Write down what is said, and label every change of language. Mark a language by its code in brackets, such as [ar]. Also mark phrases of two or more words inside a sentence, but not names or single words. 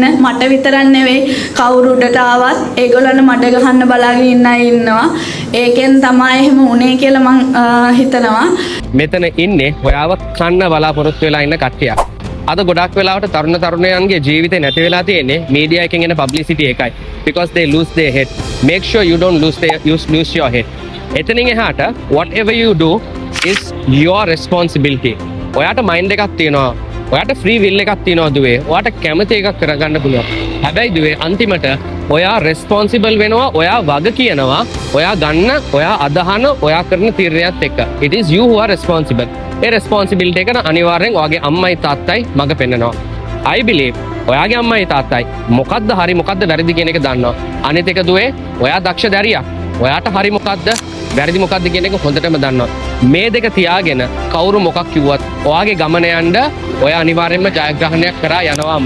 [si] මට විතරක් නෙවෙයි කවුරු උඩට ආවත් ඒගොල්ලන් මට ගහන්න බලාගෙන ඉන්න අය ඉන්නවා. ඒකෙන් තමයි එහෙම උනේ කියලා මං හිතනවා. මෙතන ඉන්නේ ඔයාව කන්න බලාපොරොත්තු වෙලා ඉන්න කට්ටියක්. අද ගොඩක් වෙලාවට තරුණයන්ගේ ජීවිතේ නැති වෙලා තියෙන්නේ මීඩියා එකෙන් එන පබ්ලිසිටි එකයි. [en] Because they lose their head. Make sure you don't lose your head. [si] එතනින් එහාට [en] whatever you do is your responsibility. [si] ඔයාට මයින්ඩ් එකක් තියෙනවා. ඔයාට [en] free will [si] එකක් තියෙනවා දුවේ. ඔයාට කැමති එකක් කරගන්න පුළුවන්. හැබැයි දුවේ අන්තිමට ඔයා රෙස්පොන්සිබල් වෙනවා. ඔයා වග කියනවා. ඔයා ගන්න, ඔයා අදහන, ඔයා කරන තීරණයත් එක්ක. [en] It is you who are responsible. [si] ඒ responsibility එක අනිවාර්යෙන් ඔයාගේ අම්මයි තාත්තයි මග පෙන්නනවා. [en] I believe [si] ඔයාගේ අම්මයි තාත්තයි මොකද්ද හරි මොකද්ද වැරදි කියන එක දන්නවා. අනිත් එක දුවේ ඔයා දක්ෂ දැරියක්. ඔයාට හරි මොකද්ද වැරදි මොකද්ද කියන එක හොඳටම දන්නවා. මේ දෙක තියාගෙන කවුරු මොකක් කිව්වත් ඔයාගේ ගමන යන්න ඔය අනිවාර්යෙන්ම ජයග්‍රහණයක් කරා යනවාමයි.